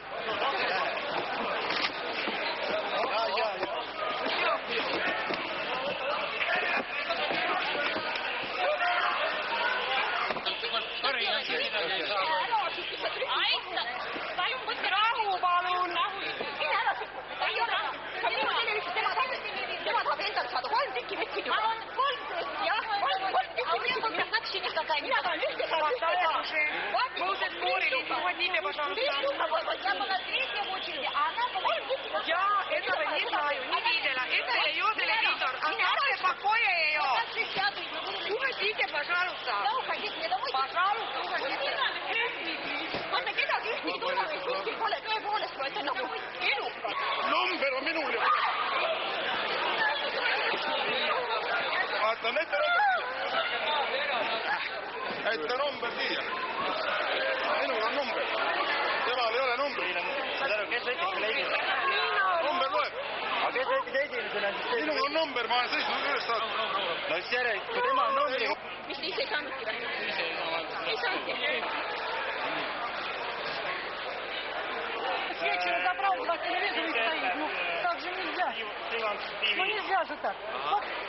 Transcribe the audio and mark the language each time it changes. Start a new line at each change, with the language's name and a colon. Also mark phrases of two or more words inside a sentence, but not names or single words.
Estonian: Palun võtke rahu, palun! Tema tahab endale saada 3 tükki võtsid juba. 3 jah, 3 tükki võtsid. Mina tahan ühte saada.
Russian: Мы уже спорили, уходите, пожалуйста. Я была третья в очереди, а она была... Я этого не знаю, не видела. Это ее телевизор. Оставьте в покое ее. Уходите, пожалуйста. Пожалуйста, уходите.
Estonian: Vaata, kedagi ühtegi turvalist kuskil pole tõepoolest, ma ütlen nagu elukad. Number on minul ja... Vaata, ette number siia. Minul on number. Temal ei ole number. Saad aru, kes võttis selle esimene? Number loeb. Aga kes võttis esimesena? Minul on number, ma olen seisnud üles saanud. No siis järelikult, kui tema on numbri... Mis te ise ei saanudki või? Ei saanudki.
Russian: Вечером забрал, 2 телевизора и стоит. Ну, так же нельзя. Ну, нельзя же так.